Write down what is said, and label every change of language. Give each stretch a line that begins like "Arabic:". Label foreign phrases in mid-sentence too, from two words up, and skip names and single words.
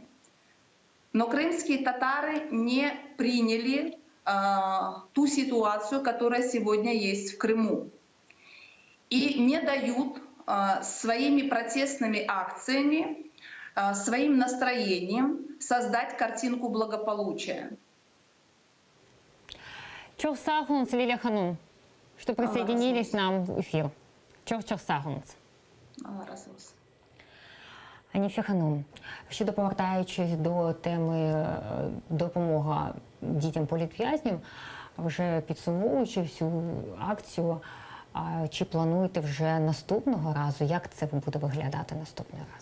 Russian: Но крымские татары не приняли ту ситуацию, которая сегодня есть в Крыму, и не дают своими протестными акциями, своим настроением создать картинку благополучия.
Turkish: Çok sağ olun
Russian: Лилия Ханум, что присоединились к нам в эфир.
Turkish: Çok sağ olun.
Ukrainian: Анифі Ханум, щодо повертаючись до теми допомога дітям-політв'язням, вже підсумовуючи всю акцію, чи плануєте вже наступного разу? Як це буде виглядати наступний раз?